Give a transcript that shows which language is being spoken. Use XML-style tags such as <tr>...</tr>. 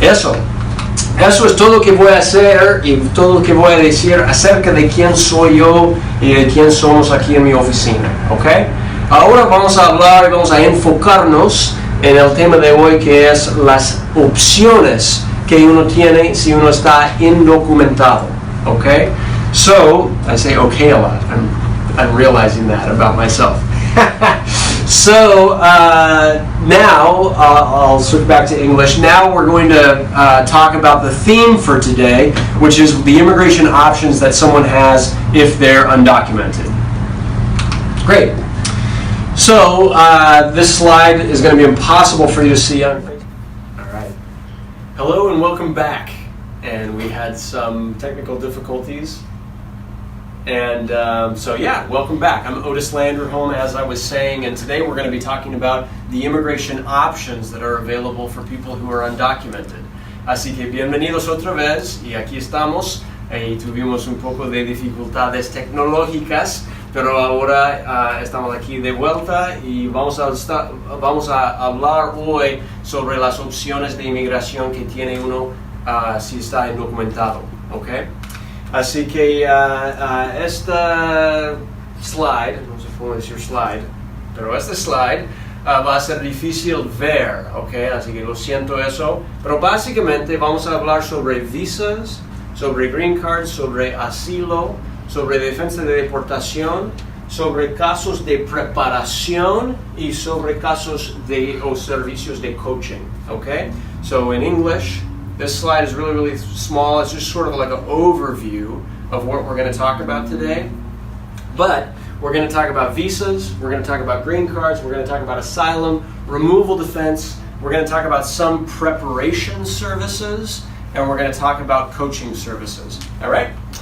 <es>Eso es todo lo que voy a hacer y todo lo que voy a decir acerca de quién soy yo y de quién somos aquí en mi oficina, ¿ok? Ahora vamos a hablar y vamos a enfocarnos en el tema de hoy, que es las opciones que uno tiene si uno está indocumentado, okay?</es> <en>So, I say okay a lot. I'm realizing that about myself. So, now, I'll switch back to English. Now we're going to talk about the theme for today, which is the immigration options that someone has if they're undocumented. Great. So, this slide is going to be impossible for you to see on Facebook. Hello and welcome back. And we had some technical difficulties. And so yeah, welcome back. I'm Otis Landerholm, as I was saying, and today we're going to be talking about the immigration options that are available for people who are undocumented.</en> <es>Así que bienvenidos otra vez, y aquí estamos. Tuvimos un poco de dificultades tecnológicas, pero ahora estamos aquí de vuelta y vamos a hablar hoy sobre las opciones de inmigración que tiene uno si está indocumentado, ¿ok? Así que esta slide, no sé cómo decir slide, pero esta slide va a ser difícil ver, ¿ok? Así que lo siento eso, pero básicamente vamos a hablar sobre visas, sobre green card, sobre asilo, sobre defensa de deportación, sobre casos de preparación y sobre casos de o servicios de coaching.</es> <en>Okay? So in English, this slide is really, really small. It's just sort of like an overview of what we're going to talk about today. But we're going to talk about visas, we're going to talk about green cards, we're going to talk about asylum, removal defense, we're going to talk about some preparation services, and we're going to talk about coaching services. All right?</en>